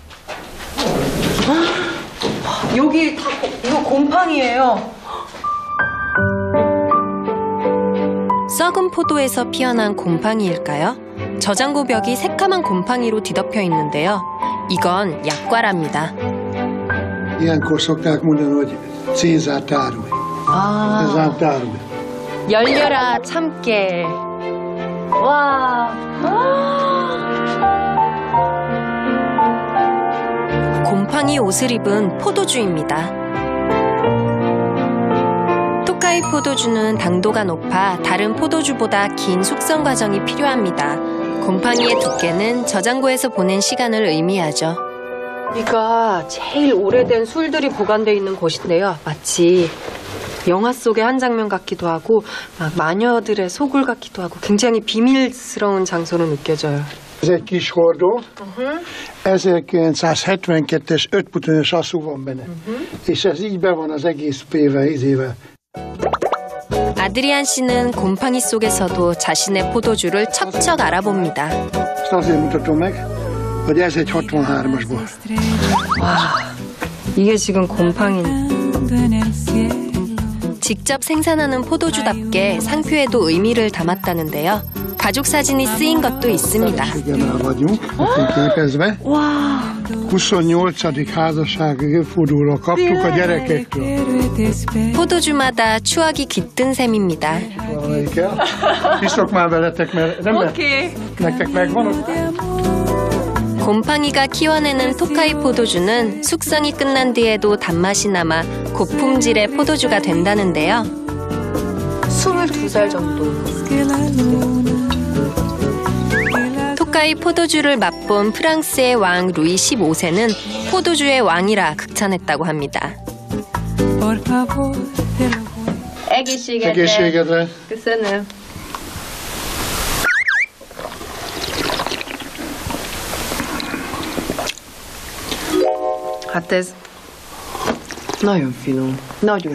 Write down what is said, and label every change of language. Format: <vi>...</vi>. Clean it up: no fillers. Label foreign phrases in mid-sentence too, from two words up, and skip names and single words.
<ko>여기 다 이거 곰팡이에요. 썩은 포도에서 피어난 곰팡이일까요? 저장고 벽이 새까만 곰팡이로 뒤덮여 있는데요. 이건 약과랍니다.</ko> <hu>Ilyenkor szokták mondani, hogy Cézár tárolj. Cézár tárolj.</hu> <ko>열려라 참깨. 와. 곰팡이 옷을 입은 포도주입니다. 토카이 포도주는 당도가 높아 다른 포도주보다 긴 숙성 과정이 필요합니다. 곰팡이의 두께는 저장고에서 보낸 시간을 의미하죠. 여기가 제일 오래된 술들이 보관되어 있는 곳인데요. 마치 영화 속의 한 장면 같기도 하고 막 마녀들의 소굴 같기도 하고 굉장히 비밀스러운 장소로 느껴져요.</ko> <hu>Ez egy kis hordó, 1972-es 5 putonos asszú van benne. És ez így be van az egész izével.</hu> <ko>아드리안 씨는 곰팡이 속에서도 자신의 포도주를 척척 알아봅니다.</ko> <hu>Ezt azért mutatom meg, hogy ez egy 63-as bor.</hu> <ko>와, 이게 지금 곰팡이. 직접 생산하는 포도주답게 상표에도 의미를 담았다는데요. 가족 사진이 쓰인 것도 있습니다.</ko> <hu>Feleségemel vagyunk, képezve. 28. házassági évfordulóra kaptuk a gyerekektől.</hu> <ko>포도주마다 추억이 깃든 셈입니다.</ko> <hu>Valamelyikkel. Iszok már veletek, mert nem</hu> <ko>오케이.</ko> <hu>nektek megvan.</hu> <ko>곰팡이가 키워내는 토카이 포도주는 숙성이 끝난 뒤에도 단맛이 남아 고품질의 포도주가 된다는데요. 22살 정도. 토카이 포도주를 맛본 프랑스의 왕 루이 15세는 포도주의 왕이라 극찬했다고 합니다.</ko> <hu>Egészségedre. köszönöm. Hát ez nagyon finom. Nagyon</hu>